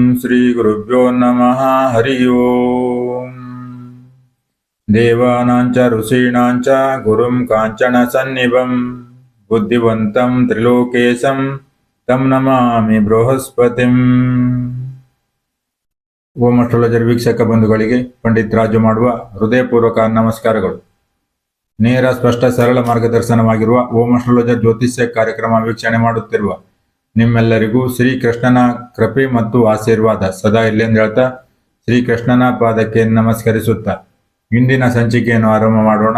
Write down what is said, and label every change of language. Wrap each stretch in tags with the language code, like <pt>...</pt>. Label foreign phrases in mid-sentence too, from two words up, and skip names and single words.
<sa>श्रीगुरुभ्यो नमः हरि ओम्। देवानांच ऋषीणांच गुरुं काञ्चनसन्निभं बुद्धिवन्तं त्रिलोकेशं तं नमामि बृहस्पतिं।</sa> <kn>ಓಂ ಅಸ್ಟ್ರಾಲಜರ್ ವೀಕ್ಷಕ ಬಂಧುಗಳಿಗೆ ಪಂಡಿತ್ ರಾಜು ಮಾಡುವ ಹೃದಯಪೂರ್ವಕ ನಮಸ್ಕಾರಗಳು. ನೇರ ಸ್ಪಷ್ಟ ಸರಳ ಮಾರ್ಗದರ್ಶನವಾಗಿರುವ ಓಂ ಅಸ್ಟ್ರಾಲಜರ್ ಜ್ಯೋತಿಷ್ಯ ಕಾರ್ಯಕ್ರಮ ವೀಕ್ಷಣೆ ಮಾಡುತ್ತಿರುವ ನಿಮ್ಮೆಲ್ಲರಿಗೂ ಶ್ರೀಕೃಷ್ಣನ ಕೃಪೆ ಮತ್ತು ಆಶೀರ್ವಾದ ಸದಾ ಇಲ್ಲೆಂದು ಹೇಳ್ತಾ ಶ್ರೀಕೃಷ್ಣನ ಪಾದಕ್ಕೆ ನಮಸ್ಕರಿಸುತ್ತಾ ಇಂದಿನ ಸಂಚಿಕೆಯನ್ನು ಆರಂಭ ಮಾಡೋಣ.</kn>